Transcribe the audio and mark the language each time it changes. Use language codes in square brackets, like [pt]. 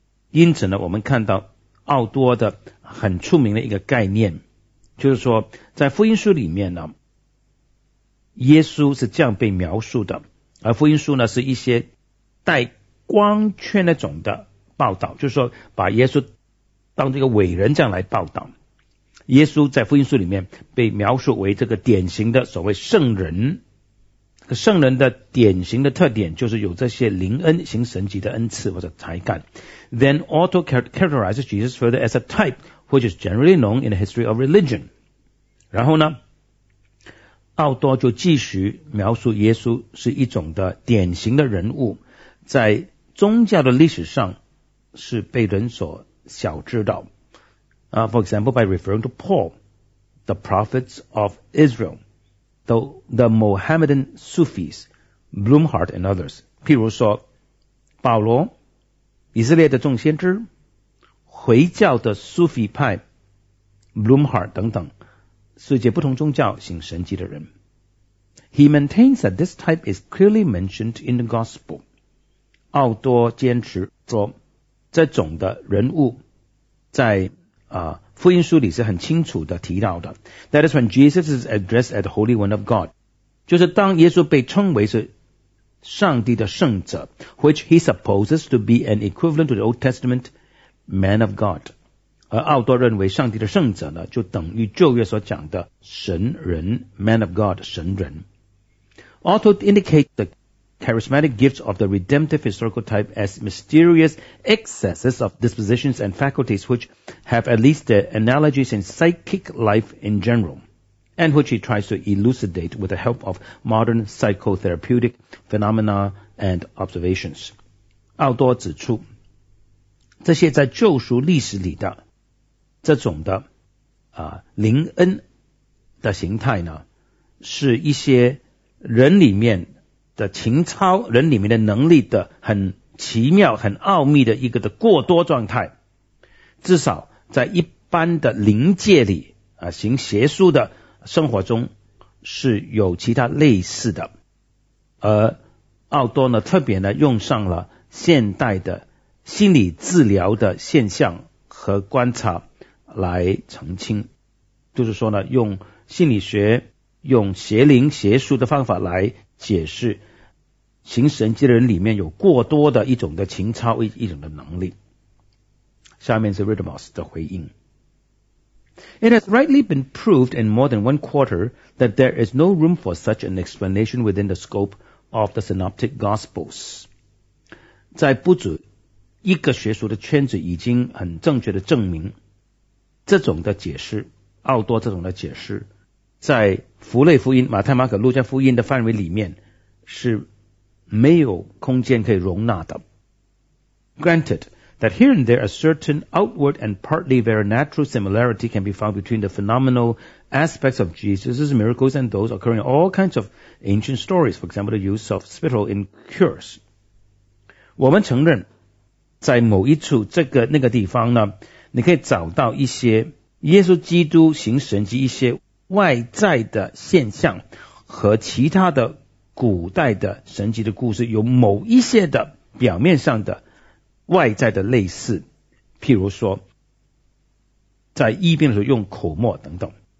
[zh] 因此呢，我们看到奥多的很出名的一个概念，就是说在福音书里面呢，耶稣是这样被描述的，而福音书呢是一些带光圈那种的报道，就是说把耶稣当这个伟人这样来报道。耶稣在福音书里面被描述为这个典型的所谓圣人，圣人的典型的特点就是有这些灵恩，行神迹的恩赐或者才干。 [en] Then Otto characterizes Jesus further as a type which is generally known in the history of religion. [zh] 然后呢，奥多就继续描述耶稣是一种的典型的人物，在宗教的历史上是被人所晓知道。 [en] For example, by referring to Paul, the prophets of Israel, the Mohammedan Sufis, Blumhardt and others. [zh] 譬如说保罗，以色列的众先知，回教的苏菲派 Blumhardt 等等，世界不同宗教行神迹的人。 [en] He maintains that this type is clearly mentioned in the gospel. [zh] 奥多坚持说这种的人物在福音书里是很清楚的提到的。 [en] That is when Jesus is addressed as the Holy One of God. [zh] 就是当耶稣被称为是上帝的圣者， [en] which he supposes to be an equivalent to the Old Testament Man of God. [zh] 而奥多认为上帝的圣者呢，就等于旧约所讲的神人， Man of God, 神人。 [en] Otto indicates the charismatic gifts of the redemptive historical type as mysterious excesses of dispositions and faculties which have at least their analogies in psychic life in general, and which he tries to elucidate with the help of modern psychotherapeutic phenomena and observations. [zh] 奥多指出，这些在救赎历史里的这种的灵恩的形态呢，是一些人里面的情操，人里面的能力的很奇妙很奥秘的一个的过多状态。至少在一般的灵界里行邪术的生活中是有其他类似的。而奥多呢，特别呢用上了现代的心理治疗的现象和观察来澄清，就是说呢，用心理学，用邪灵邪术的方法来解释行神迹的人里面有过多的一种的情操， 一种的能力。下面是 Ridmos 的回应。 [en] It has rightly been proved in more than one quarter that there is no room for such an explanation within the scope of the Synoptic Gospels. [zh] 在不止一个学术的圈子已经很正确的证明这种的解释，奥多这种的解释在福类福音马太马可路加福音的范围里面是没有空间可以容纳的。 [en] Granted that here and there a certain outward and partly very natural similarity can be found between the phenomenal aspects of Jesus' miracles and those occurring in all kinds of ancient stories, for example the use of spittle in cures. [zh] 我们承认在某一处这个那个地方呢，你可以找到一些耶稣基督行神迹一些外在的现象和其他的古代的神迹的故事有某一些的表面上的外在的类似，譬如说在医病的时候用口沫等等。